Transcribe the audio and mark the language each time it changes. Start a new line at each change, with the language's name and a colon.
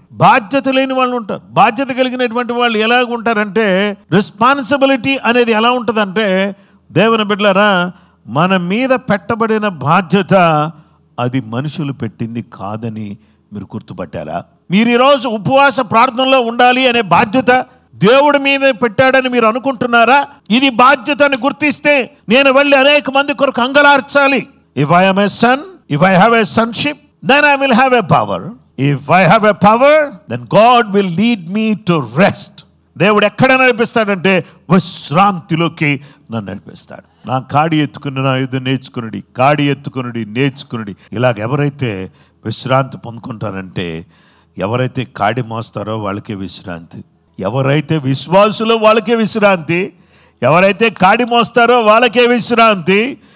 Telugu: బాధ్యత లేని వాళ్ళు ఉంటారు. బాధ్యత కలిగినటువంటి వాళ్ళు ఎలాగ ఉంటారంటే, రెస్పాన్సిబిలిటీ అనేది ఎలా ఉంటుందంటే, దేవుని బిడ్డలారా, మన మీద పెట్టబడిన బాధ్యత అది మనుషులు పెట్టింది కాదని మీరు గుర్తుపట్టారా? మీరు ఈరోజు ఉపవాస ప్రార్థనలో ఉండాలి అనే బాధ్యత దేవుడి మీద పెట్టాడని మీరు అనుకుంటున్నారా? ఇది బాధ్యత అని గుర్తిస్తే నేను వెళ్ళి అనేక మంది కొరకు అంగలార్చాలి.
English: If I am a son, if I have a sonship, then I will have a power. If I have a power, then God will lead me to rest.
Telugu: దేవుడు ఎక్కడ నడిపిస్తాడంటే విశ్రాంతిలోకి నన్ను నడిపిస్తాడు. నా కాడి ఎత్తుకుని నా యుద్ధ నేర్చుకునుడి, కాడి ఎత్తుకునుడి నేర్చుకునుడి. ఇలాగ ఎవరైతే విశ్రాంతి పొందుకుంటారంటే, ఎవరైతే కాడి మోస్తారో వాళ్ళకే విశ్రాంతి, ఎవరైతే విశ్వాసులో వాళ్ళకే విశ్రాంతి, ఎవరైతే కాడి మోస్తారో వాళ్ళకే విశ్రాంతి.